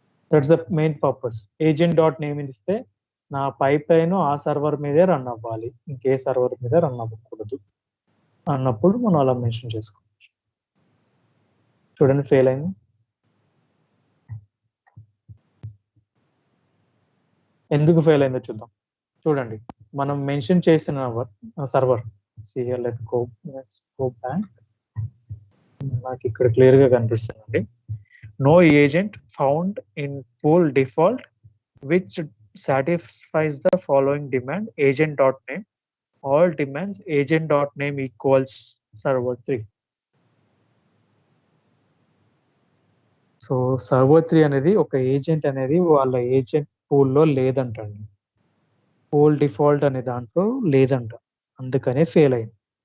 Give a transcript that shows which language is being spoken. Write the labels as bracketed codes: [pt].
[en] That's the main purpose. [te] Agent dot name ఇస్తే నా pipe line ఆ సర్వర్ మీదే రన్ అవ్వాలి, ఇంకే సర్వర్ మీద రన్ అవ్వకూడదు అన్నప్పుడు మనం అలా మెన్షన్ చేసుకోవచ్చు. చూడండి ఫెయిల్ అయింది. ఎందుకు ఫెయిల్ అయిందో చూద్దాం. చూడండి మనం మెన్షన్ చేసిన సర్వర్ లెట్స్ గో బ్యాక్. నాకు ఇక్కడ క్లియర్ గా కనిపిస్తుందండి. [en] No agent found in pool default which satisfies the following demand agent.name all demands agent.name equals server 3. [te] So server 3 అనేది ఒక ఏజెంట్ అనేది వాళ్ళ ఏజెంట్ పూల్లో లేదంటండి. పూల్ డిఫాల్ట్ అనే దాంట్లో లేదంట, అందుకనే ఫెయిల్ అయింది.